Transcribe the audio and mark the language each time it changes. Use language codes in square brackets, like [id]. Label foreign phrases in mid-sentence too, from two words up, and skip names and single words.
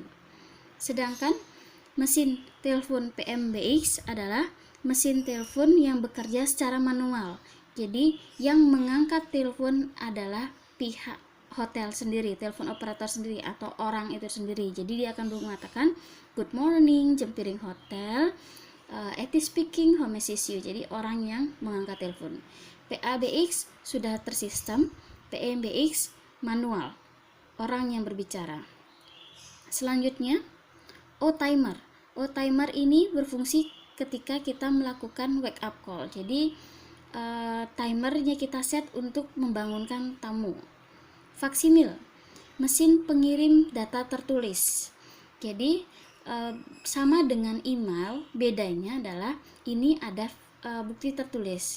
[id] Sedangkan mesin telepon PMBX adalah mesin telepon yang bekerja secara manual. Jadi yang mengangkat telepon adalah pihak hotel sendiri, telepon operator sendiri atau orang itu sendiri. Jadi dia akan mengatakan [en] good morning, Jempiring Hotel, Eti speaking, how may I assist you. [id] Jadi orang yang mengangkat telepon. PABX sudah tersistem, PMBX manual, orang yang berbicara. Selanjutnya, O-timer. O-timer ini berfungsi ketika kita melakukan [en] wake up call. [id] Jadi timernya kita set untuk membangunkan tamu. Faksimil, mesin pengirim data tertulis. Jadi sama dengan email, bedanya adalah ini ada bukti tertulis.